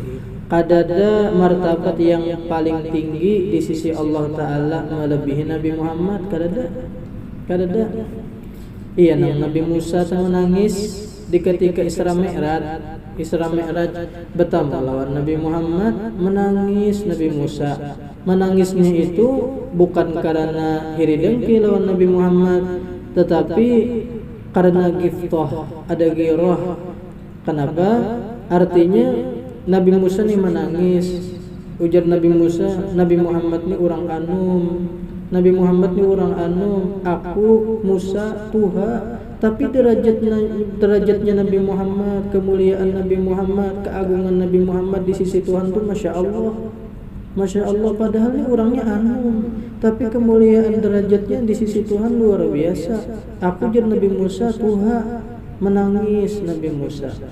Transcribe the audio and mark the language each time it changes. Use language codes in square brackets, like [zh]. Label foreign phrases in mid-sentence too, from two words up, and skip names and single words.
[id] Kadada martabat yang paling tinggi di sisi Allah Ta'ala melebihi Nabi Muhammad. Kadada. Iya, Nabi Musa menangis di ketika Isra Mi'raj bertemu lawan Nabi Muhammad, menangis Nabi Musa. Menangisnya itu bukan karena iri dengki lawan Nabi Muhammad, tetapi karena giftoh, ada giroh. Kenapa? Artinya Nabi Musa nih menangis. [bjn] Ujar Nabi Musa, Nabi Muhammad nih orang anum. Nabi Muhammad nih orang anum. Aku Musa Tuha. [id] Tapi derajatnya Nabi Muhammad, kemuliaan Nabi Muhammad, keagungan Nabi Muhammad di sisi Tuhan tuh [ar] ما شاء الله, [id] padahal ini orangnya anum, tapi kemuliaan derajatnya di sisi Tuhan luar biasa. Aku jadi Nabi Musa Tuhan, menangis Nabi Musa.